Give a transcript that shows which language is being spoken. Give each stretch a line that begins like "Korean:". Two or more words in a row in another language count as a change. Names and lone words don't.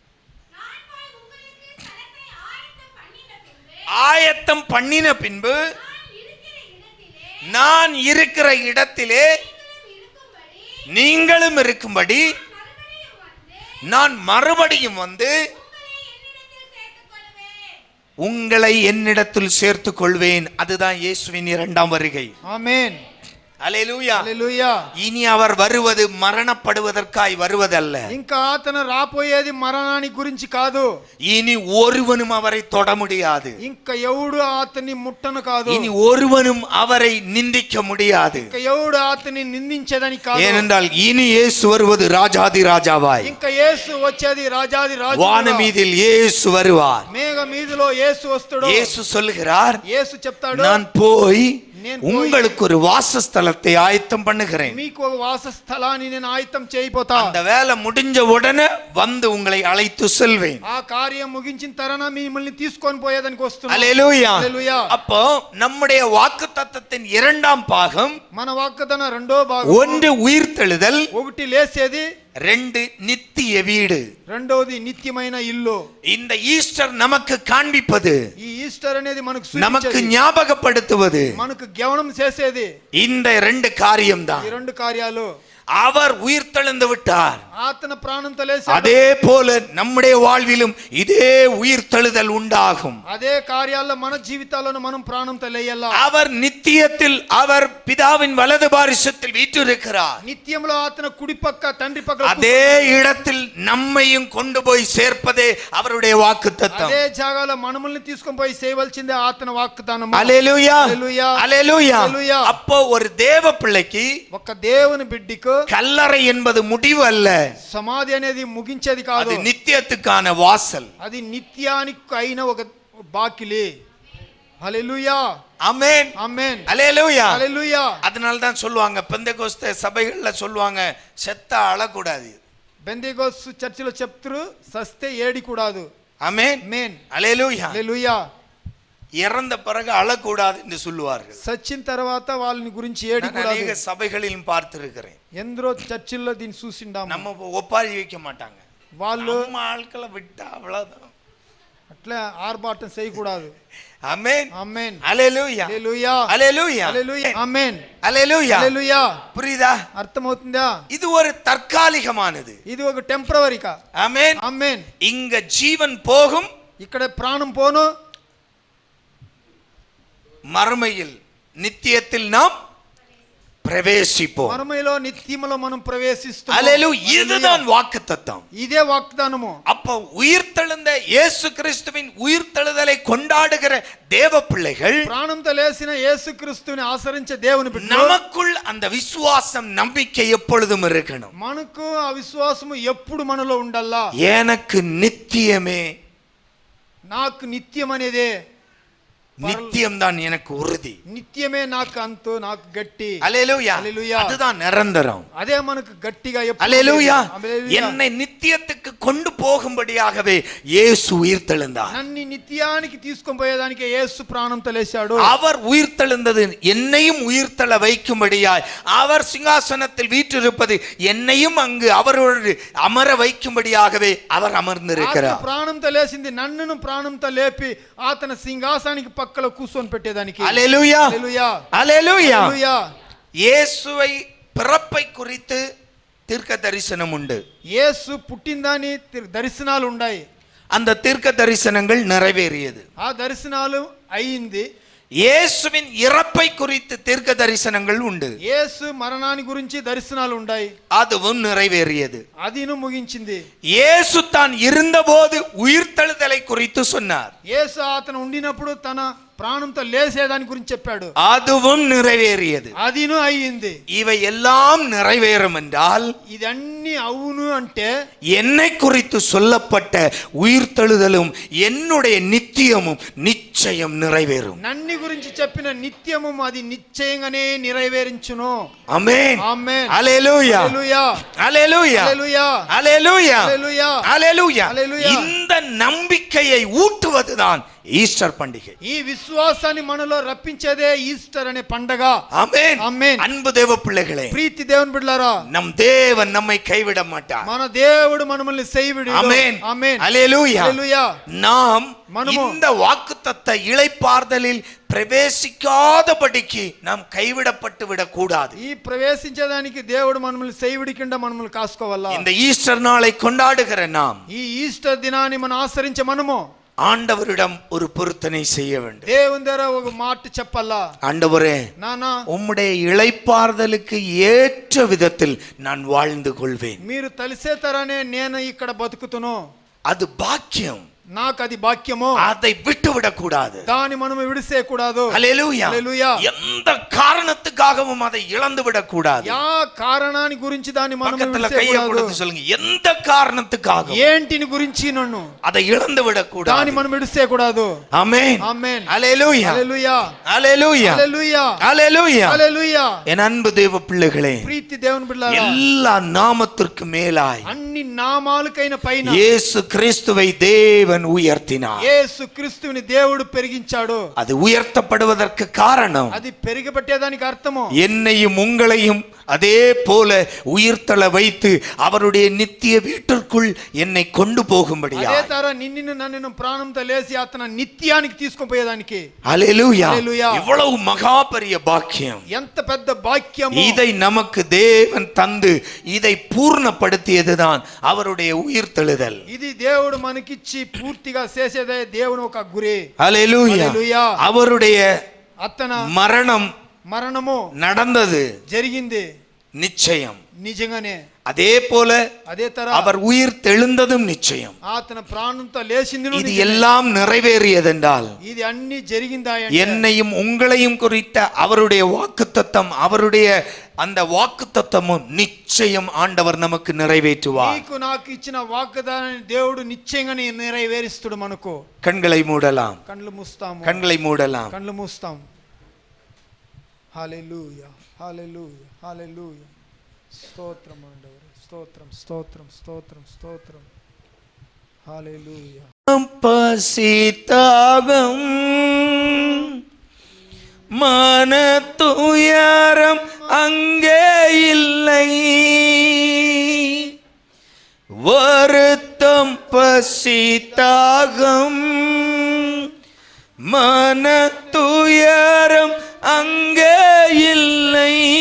Tamil: ஆயத்தம் பண்ணின பின்பு நான் இருக்கிற இடத்திலே நீங்களும் இருக்கும்படி நான் மறுபடியும் வந்து உங்களை என்னிடத்தில் சேர்த்துக் கொள்வேன். அதுதான் இயேசுவின் இரண்டாம் வருகை. ஆமென். ஹல்லேலூயா.
Telugu: హల్లెలూయా.
Tamil: இனி அவர் வருவது மரணப்படுவதற்காய் வருவதல்ல.
Telugu: ఇంకా అతను రాపోయేది మరణాన్ని గురించి కాదు.
Tamil: இனி ஒருவனும் அவரை தொட முடியாது.
Telugu: ఇంకా ఎవడు అతన్ని ముట్టను కాదు.
Tamil: இனி ஒருவனும் அவரை நிந்திக்க முடியாது.
Telugu: ఇంకా ఎవడు అతన్ని నిందించేదని కాదు.
Tamil: ஏனென்றால் இனி இயேசு வருவது ராஜாதி ராஜாவாய்.
Telugu: ఇంకా యేసు వచ్చేది రాజాది రాజు.
Tamil: வானமீதில் இயேசு வருவார்.
Telugu: మేఘ మీదలో యేసు వస్తాడు.
Tamil: இயேசு சொல்லுகிறார்,
Telugu: యేసు చెప్తాడు,
Tamil: நான் போய் உங்களுக்கு ஒரு வாசஸ்தலத்தை ஆயத்தம் பண்ணுகிறேன்.
Telugu: మీకు ఒక వాసస్థలాన్ని నేను ఆయత్తం చేయబోతా.
Tamil: அந்த வேலை முடிஞ்ச உடனே வந்து உங்களை அழைத்து செல்வேன்.
Telugu: ఆ కార్యం ముగించిన తరుణ మిమ్మల్ని తీసుకొని పోయేదానికి వస్తున్నాను.
Tamil: ஹல்லேலூயா.
Telugu: హల్లెలూయా.
Tamil: அப்போ நம்முடைய வாக்குத்தத்தத்தின் இரண்டாம் பாகம்,
Telugu: మన వాగ్దాన రెండో భాగం,
Tamil: ஒன்று உயிர்த்தெழுதல்,
Telugu: ఒకటి లేసేది,
Tamil: ரெண்டு நித்திய வீடு.
Telugu: రెండోది నిత్యమైన ఇల్లు.
Tamil: இந்த ஈஸ்டர் நமக்கு காண்பிப்பது,
Telugu: ఈ ఈస్టర్ అనేది మనకు
Tamil: நமக்கு
Telugu: సూచించేది,
Tamil: ஞாபகப்படுத்துவது
Telugu: మనకు జ్ఞానం చేసేది
Tamil: இந்த ரெண்டு காரியம்தான்.
Telugu: ఈ రెండు కార్యాలు.
Tamil: அவர் உயிர்த்தெழுந்து விட்டார்.
Telugu: ఆతన ప్రాణంతో లేచాడు.
Tamil: அதே போல நம்முடைய வாழ்விலும் இதே உயிர்த்தெழுதல் உண்டாகும்.
Telugu: అదే కార్యాల్లో మన జీవితాల్లోనూ మనం ప్రాణంతో లేయాలా.
Tamil: அவர் நித்தியத்தில் அவர் பிதாவின் வலது பாரிசத்தில் வீற்றிருக்கிறார்.
Telugu: నిత్యంలో ఆతన కుడి పక్క తండ్రి పక్క
Tamil: அதே இடத்தில் நம்மையும் கொண்டு போய் சேர்ப்பதே அவருடைய வாக்குத்தத்தம்.
Telugu: అదే జాగాలో మనల్ని తీసుకొని పోయి చేయవలసిందే ఆతన వాగ్దానం.
Tamil: அல்லேலூயா
Telugu: హల్లెలూయా
Tamil: அல்லேலூயா.
Telugu: హల్లెలూయా.
Tamil: அப்போ ஒரு தேவ பிள்ளைக்கு
Telugu: ఒక దేవుని బిడ్డకు
Tamil: கல்லறை என்பது முடிவு அல்ல,
Telugu: సమాధి అనేది ముగించేది కాదు.
Tamil: அது நித்தியத்துக்கான வாசல்.
Telugu: అది నిత్యానికి అయిన ఒక బాకిలి. హల్లెలూయా
Tamil: ஆமென்
Telugu: ఆమేన్
Tamil: அல்லேலூயா.
Telugu: హల్లెలూయా.
Tamil: அதனால தான் சொல்லுவாங்க, பெந்தெகோஸ்தே சபைகள்ல சொல்லுவாங்க, செத்தா அழக்கூடாது.
Telugu: బెందెగోస్ చర్చిలో చెప్తారు సస్తే ఏడికూడదు.
Tamil: ஆமென்
Telugu: ఆమేన్
Tamil: அல்லேலூயா.
Telugu: హల్లెలూయా.
Tamil: இறந்த பிறகு அழக்கூடாது என்று சொல்லுவார்கள்.
Telugu: సచ్చిన తర్వాత వాళ్ళని గురించి
Tamil: நான்
Telugu: ఏడికూడదు.
Tamil: அநேக சபைகளிலும் பார்த்திருக்கிறேன்.
Telugu: ఎందరో చర్చిల్లో దీన్ని చూసిండాము.
Tamil: நம்ம ஒப்பாரி வைக்க மாட்டாங்க,
Telugu: వాళ్ళు
Tamil: நம்ம ஆட்களை விட்டா அவ்வளவுதான்.
Telugu: అట్లా ఆర్భాటం చేయకూడదు.
Tamil: ஆமென்
Telugu: ఆమేన్
Tamil: அல்லேலூயா
Telugu: హల్లెలూయా
Tamil: அல்லேலூயா
Telugu: హల్లెలూయా ఆమేన్
Tamil: அல்லேலூயா.
Telugu: హల్లెలూయా.
Tamil: புரியுதா?
Telugu: అర్థమవుతుందా?
Tamil: இது ஒரு தற்காலிகமானது.
Telugu: ఇది ఒక టెంపరవరీగా.
Tamil: ஆமென்
Telugu: ఆమేన్.
Tamil: இங்க ஜீவன் போகும்,
Telugu: ఇక్కడ ప్రాణం పోను,
Tamil: மறுமையில் நித்தியத்தில் நாம் பிரவேசிப்போம்.
Telugu: మరమలో నిత్యములో మనం ప్రవేశిస్తాం.
Tamil: அல்லேலூயா. இதுதான் வாக்குத்தத்தம்.
Telugu: ఇదే వాగ్దానము.
Tamil: அப்ப உயிர்த்தெழுந்த இயேசு கிறிஸ்துவின் உயிர்த்தெழுதலை கொண்டாடுகிற தேவ பிள்ளைகள்,
Telugu: ప్రాణంతో లేచిన యేసుక్రీస్తుని ఆచరించే దేవుని బిడ్డలు,
Tamil: நமக்குள் அந்த விசுவாசம் நம்பிக்கை எப்பொழுதும் இருக்கணும்.
Telugu: మనకు ఆ విశ్వాసము ఎప్పుడు మనలో ఉండాలా.
Tamil: எனக்கு நித்தியமே,
Telugu: నాకు నిత్యం అనేదే,
Tamil: நித்தியம்தான் எனக்கு உறுதி.
Telugu: నిత్యమే నాకు అంతు, నాకు గట్టి.
Tamil: அல்லேலூயா.
Telugu: హల్లెలూయా.
Tamil: அதுதான் நிரந்தரம்.
Telugu: అదే మనకు గట్టిగా ఎప్పుడు
Tamil: அல்லேலூயா.
Telugu: హల్లెలూయా.
Tamil: என்னை நித்தியத்துக்கு கொண்டு போகும்படியாகவே இயேசு உயிர்த்தெழுந்தார்.
Telugu: నన్ను నిత్యానికి తీసుకొని పోయేదానికి యేసు ప్రాణంతో లేచాడు.
Tamil: அவர் உயிர்த்தெழுந்தது என்னையும் உயிர்த்தெழ வைக்கும்படியாய், அவர் சிங்காசனத்தில் வீற்றிருப்பது என்னையும் அங்கு அவரோடு அமர வைக்கும்படியாகவே அவர் அமர்ந்திருக்கிறார்.
Telugu: ఆతను ప్రాణంతో లేచింది నన్నును ప్రాణంతో లేపి ఆతన సింహాసానికి పక్కలో కూర్చొని పెట్టేదానికి.
Tamil: அல்லேலூயா
Telugu: హల్లెలూయా
Tamil: அல்லேலூயா.
Telugu: హల్లెలూయా.
Tamil: இயேசுவை பிறப்பை குறித்து தீர்க்க தரிசனம் உண்டு.
Telugu: యేసు పుట్టిందని దర్శనాలు ఉన్నాయి.
Tamil: அந்த தீர்க்க தரிசனங்கள் நிறைவேறியது.
Telugu: ఆ దర్శనాలు అయింది.
Tamil: இயேசுவின் இறப்பை குறித்து தீர்க்க தரிசனங்கள் உண்டு.
Telugu: యేసు మరణాన్ని గురించి దర్శనాలు ఉన్నాయి.
Tamil: அதுவும் நிறைவேறியது.
Telugu: అదిను ముగించింది.
Tamil: இயேசு தான் இருந்தபோது உயிர்த்தெழுதலை குறித்து சொன்னார்.
Telugu: యేసు అతను ఉండినప్పుడు తన ప్రాణంతో లేసేదాని గురించి చెప్పాడు.
Tamil: அதுவும் நிறைவேறியது.
Telugu: అదిను అయ్యింది.
Tamil: இவை எல்லாம் நிறைவேறும் என்றால்,
Telugu: ఇదన్నీ అవును అంటే
Tamil: என்னை குறித்து சொல்லப்பட்ட உயிர்த்தெழுதலும் என்னுடைய நித்தியமும் நிச்சயம் நிறைவேறும்.
Telugu: నన్ని గురించి చెప్పిన నిత్యము అది నిశ్చయంగానే నెరవేరించును.
Tamil: ஆமென்
Telugu: ఆమేన్
Tamil: அல்லேலூயா
Telugu: హల్లెలూయా
Tamil: அல்லேலூயா
Telugu: హల్లెలూయా
Tamil: அல்லேலூயா
Telugu: హల్లెలూయా
Tamil: அல்லேலூயா. அல்லேலூயா. இந்த நம்பிக்கையை ஊட்டுவதுதான் ஈஸ்டர் பண்டிகை.
Telugu: ఈ విశ్వాసాన్ని మనలో రప్పించేదే ఈస్టర్ అనే పండగ.
Tamil: ஆமென்
Telugu: ఆమేన్.
Tamil: அன்பு தேவ பிள்ளைகளே,
Telugu: ప్రీతి దేవుని బిడ్డలారా,
Tamil: நம் தேவன் நம்மை கைவிட மாட்டார்.
Telugu: మన దేవుడు మనల్ని செய்விడు.
Tamil: ஆமென்
Telugu: ఆమేన్
Tamil: அல்லேலூயா.
Telugu: హల్లెలూయా.
Tamil: நாம்
Telugu: మనము
Tamil: இந்த வாக்குத்தத்த இளைப்பாறுதலில் பிரவேசிக்காதபடிக்கு நாம் கைவிடப்பட்டு விடக் கூடாது.
Telugu: ఈ ప్రవేశించేదానికి దేవుడు మనల్ని செய்விడి కింద మనల్ని కాసుకోవాలా.
Tamil: இந்த ஈஸ்டர் நாளை கொண்டாடுகிற நாம்
Telugu: ఈ ఈస్టర్ దినాన్ని మనం ఆచరించే మనము
Tamil: ஆண்டவரிடம் ஒரு பொருத்தனை செய்ய வேண்டும்.
Telugu: దేవుని దగ్గర ఒక మాట చెప్పాలా.
Tamil: ஆண்டவரே,
Telugu: నానా
Tamil: உம்முடைய இளைப்பாறுதலுக்கு ஏற்ற விதத்தில் நான் வாழ்ந்து கொள்வேன்.
Telugu: మీరు తలిసే తరానే నేను ఇక్కడ బతుకుతును.
Tamil: அது பாக்கியம்.
Telugu: నాకు అది భాగ్యము.
Tamil: அதை விட்டு விடக்கூடாது.
Telugu: దాన్ని మనం విడిసేయకూడదు.
Tamil: ஹல்லேலூயா.
Telugu: హల్లెలూయా.
Tamil: எந்த காரணத்துக்காகவும் அதை இழந்து விடக்கூடாது.
Telugu: యా కారణాన్ని గురించి దాన్ని మనం
Tamil: பக்கத்துல கையை
Telugu: విడిసేయకూడదు.
Tamil: கொடுத்து சொல்லுங்க, எந்த காரணத்துக்காகவும்
Telugu: ఏంటిని గురించి నన్ను
Tamil: அதை இழந்து விடக்கூடாது.
Telugu: దాన్ని మనం విడిసేయకూడదు.
Tamil: ஆமென்
Telugu: ఆమేన్
Tamil: ஹல்லேலூயா
Telugu: హల్లెలూయా
Tamil: ஹல்லேலூயா
Telugu: హల్లెలూయా
Tamil: ஹல்லேலூயா.
Telugu: హల్లెలూయా.
Tamil: என் அன்பு தேவ பிள்ளைகளே,
Telugu: ప్రీతి దేవుని బిడ్డలారా,
Tamil: எல்லா நாமத்திற்கு மேலாய்
Telugu: అన్ని నామాలకైన పైన
Tamil: இயேசு கிறிஸ்துவை தேவன் தேவன் உயர்த்தினார்.
Telugu: యేసు క్రీస్తుని దేవుడు పెరిగించాడు.
Tamil: அது உயர்த்தப்படுவதற்கு காரணம்,
Telugu: అది పెరిగబట్టేదానికి అర్థము,
Tamil: என்னையும் உங்களையும் அதே போல உயிர்த்தள வைத்து அவருடைய நித்திய வீட்டிற்குள் என்னை கொண்டு போகும்படியா.
Telugu: అదే తర నిన్ను నన్ను ప్రాణంతో లేసి అతను నిత్యానికి తీసుకొని పోయేదానికి. హల్లెలూయా. హల్లెలూయా.
Tamil: இவ்வளவு மகா பெரிய பாக்கியம்,
Telugu: ఎంత పెద్ద భాగ్యము.
Tamil: இதை நமக்கு தேவன் தந்து இதை பூர்ணப்படுத்தியதுதான் அவருடைய உயிர்த்தெழுதல்.
Telugu: ఇది దేవుడు మనకిచ్చి పూర్తిగా చేసేదే దేవుని ఒక గురి.
Tamil: ஹல்லேலூயா.
Telugu: హల్లెలూయా.
Tamil: அவருடைய
Telugu: అతన மரணము
Tamil: நடந்தது,
Telugu: జరిగింది, நிச்சயம். నిజంగానే
Tamil: அதே போல
Telugu: అదే తర
Tamil: அவர் உயிர் தெழுந்ததும் நிச்சயம்.
Telugu: అతను ప్రాణంతో లేచింది.
Tamil: இது எல்லாம் நிறைவேறியதென்றால்
Telugu: ఇది అన్ని జరిగిందా?
Tamil: என்னையும் உங்களையும் குறித்த அவருடைய வாக்குத்தத்தம், அவருடைய அந்த வாக்குத்தத்தமும் நிச்சயம் ஆண்டவர் நமக்கு நிறைவேற்றுவார்.
Telugu: నీకు నాకు ఇచ్చిన వాగ్దానాన్ని దేవుడు నిశ్చయంగా నెరవేరుస్తాడు. మనకు
Tamil: கண்களை மூடலாம்,
Telugu: కళ్ళు మూస్తాము,
Tamil: கண்களை மூடலாம்.
Telugu: కళ్ళు మూస్తాం. హల్లెలూయా, హల్లెలూయా, హల్లెలూయా. స్తోత్రం ఆండవరే, స్తోత్రం, స్తోత్రం, స్తోత్రం, స్తోత్రం. హల్లెలూయా.
Tamil: பசிதாகம் மன துயரம் அங்கே இல்லை, வருத்தம் பசிதாகம் மன துயரம் அங்கே இல்லை,